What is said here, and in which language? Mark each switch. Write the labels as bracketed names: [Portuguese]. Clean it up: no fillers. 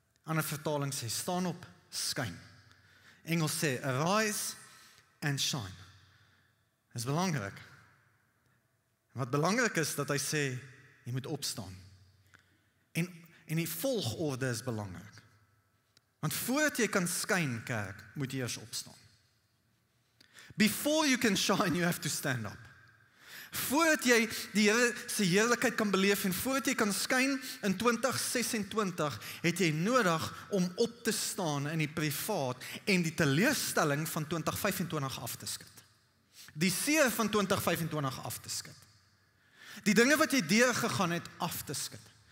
[Afrikaans] Ander vertaling sê staan op, skyn. Engels sê [English] arise and shine. [Afrikaans] Dit is belangrik. Wat belangrik is dat hy sê jy moet opstaan. En die volgorde is belangrik. Want voordat jy kan skyn, kerk, moet jy eers opstaan. [English] Before you can shine, you have to stand up. [Afrikaans] Voordat jy die Here se heerlikheid kan beleef en voordat jy kan skyn in 2026, het jy nodig om op te staan in die privaat en die teleurstelling van 2025 af te skud. Die seer van 2025 af te skud. Die dinge wat jy deurgegaan het af te skud.